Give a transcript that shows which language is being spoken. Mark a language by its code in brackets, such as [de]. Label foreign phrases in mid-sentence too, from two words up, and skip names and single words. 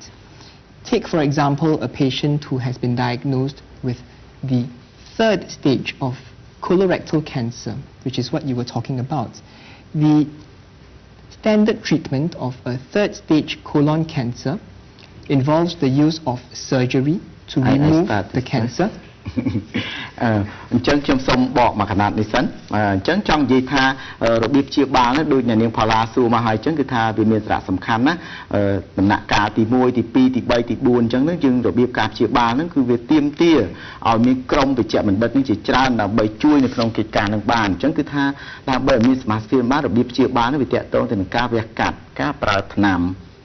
[en] Take for example a patient who has been diagnosed with the 3rd stage of colorectal cancer, which is what you were talking about. The standard treatment of a 3rd stage colon cancer involves the use of surgery to remove the cancer. [km] អញ្ចឹងខ្ញុំសូមបកមកកណាត់នេះសិនអញ្ចឹងចង់និយាយថារបៀបព្យាបាលនេះដូចអ្នកនាងផល្លាសួរមកហើយអញ្ចឹងគឺថាវាមានសារៈសំខាន់ណាដំណាក់កាលទី1ទី2ទី3ទី4អញ្ចឹងហ្នឹងយើងរបៀបការព្យាបាលហ្នឹងគឺវាទាមទារឲ្យមានក្រុមវិជ្ជបណ្ឌិតនេះជាច្រើនដើម្បីជួយនៅក្នុងកិច្ចការនឹងបានអញ្ចឹងគឺថាដើម្បីឲ្យមានសមាជិកបានរបៀបព្យាបាលនេះវាតាក់ទងទៅនឹងការវះកាត់ការប្រើថ្នាំគី